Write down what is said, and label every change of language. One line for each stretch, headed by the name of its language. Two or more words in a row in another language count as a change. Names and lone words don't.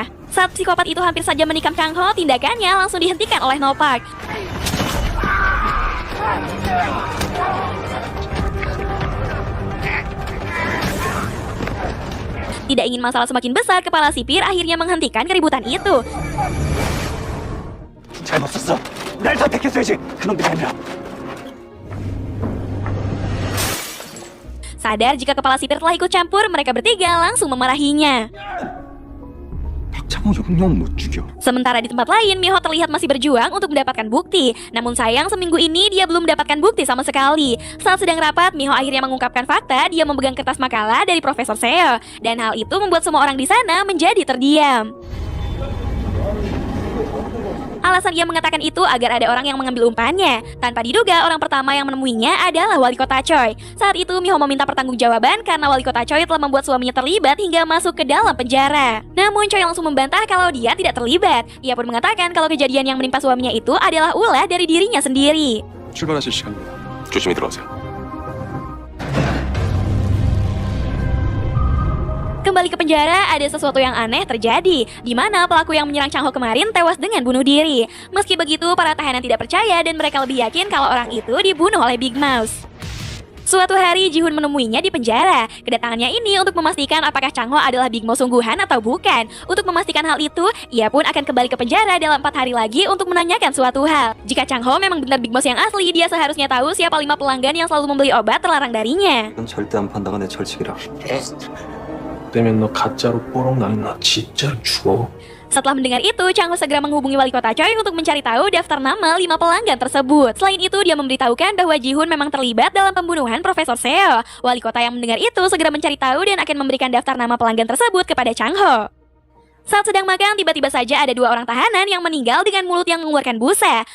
Indonesian: Saat psikopat itu hampir saja menikam Chang Ho, tindakannya langsung dihentikan oleh No Park. Tidak ingin masalah semakin besar, kepala sipir akhirnya menghentikan keributan itu.
Korean: 잘못했어. 날 선택했어야지. 그놈들이 아니라.
Indonesian: Sadar jika kepala sipir telah ikut campur, mereka bertiga langsung memarahinya.
Korean: 박창호 형님 못 죽여.
Indonesian: Sementara di tempat lain, Miho terlihat masih berjuang untuk mendapatkan bukti. Namun sayang, seminggu ini dia belum mendapatkan bukti sama sekali. Saat sedang rapat, Miho akhirnya mengungkapkan fakta dia memegang kertas makalah dari Profesor Seo. Dan hal itu membuat semua orang di sana menjadi terdiam. Alasan ia mengatakan itu agar ada orang yang mengambil umpannya. Tanpa diduga, orang pertama yang menemuinya adalah Wali Kota Choi. Saat itu, Miho meminta pertanggungjawaban karena Wali Kota Choi telah membuat suaminya terlibat hingga masuk ke dalam penjara. Namun Choi langsung membantah kalau dia tidak terlibat. Ia pun mengatakan kalau kejadian yang menimpa suaminya itu adalah ulah dari dirinya sendiri.
Korean: 출발하실 시간입니다. 조심히 들어가세요.
Indonesian: Kembali ke penjara, ada sesuatu yang aneh terjadi, di mana pelaku yang menyerang Chang Ho kemarin tewas dengan bunuh diri. Meski begitu, para tahanan tidak percaya dan mereka lebih yakin kalau orang itu dibunuh oleh Big Mouse. Suatu hari, Ji-hoon menemuinya di penjara. Kedatangannya ini untuk memastikan apakah Chang Ho adalah Big Mouse sungguhan atau bukan. Untuk memastikan hal itu, ia pun akan kembali ke penjara dalam 4 hari lagi untuk menanyakan suatu hal. Jika Chang Ho memang benar Big Mouse yang asli, dia seharusnya tahu siapa 5 pelanggan yang selalu membeli obat terlarang darinya.
Korean: 넌 절대 안 판다가 내 철칙이라. 되면 너 가짜로 뽀록 나는 너 진짜로 죽어.
Indonesian: Setelah mendengar itu, Chang Ho segera menghubungi Wali Kota Choi untuk mencari tahu daftar nama 5 pelanggan tersebut. Selain itu, dia memberitahukan bahwa Ji-hoon memang terlibat dalam pembunuhan Profesor Seo. Wali kota yang mendengar itu segera mencari tahu dan akan memberikan daftar nama pelanggan tersebut kepada Chang Ho. Saat sedang makan, tiba-tiba saja ada 2 orang tahanan yang meninggal dengan mulut yang mengeluarkan busa.